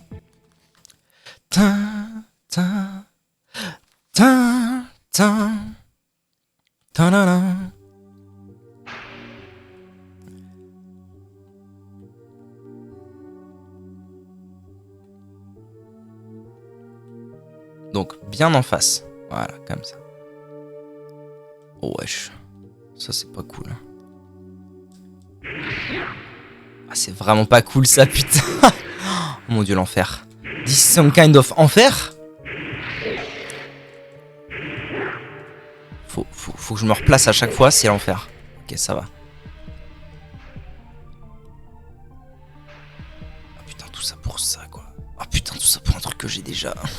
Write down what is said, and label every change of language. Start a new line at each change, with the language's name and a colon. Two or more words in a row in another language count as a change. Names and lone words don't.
French: Ta ta ta ta ta la la. Donc bien en face, voilà comme ça. Oh wesh, ça c'est pas cool. Ah, c'est vraiment pas cool ça, putain. Oh mon dieu, l'enfer.
English: This is some kind of
French: enfer. Faut que je me replace à chaque fois, c'est l'enfer. Ok, ça va. Ah putain, tout ça pour ça, quoi. Ah putain, tout ça pour un truc que j'ai déjà.